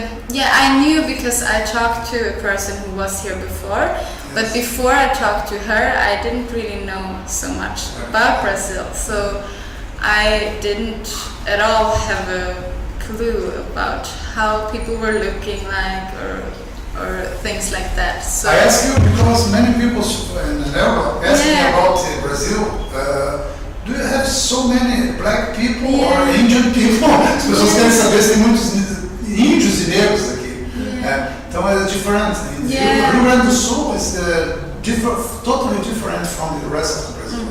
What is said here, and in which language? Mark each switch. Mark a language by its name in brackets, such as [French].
[English] Yeah, I knew because I talked to a person who was here before, but before I talked to her, I didn't really know so much about Brazil, so I didn't at all have a clue about how people were looking like or things like that. So I ask you because many people in Europe ask me about Brazil. Do do you have so many black people or Indian people? [Portuguese] As pessoas querem saber se tem muitos índios e negros aqui. Então é diferente. [English] O Rio Grande do Sul is totally different from the rest of the Brazil.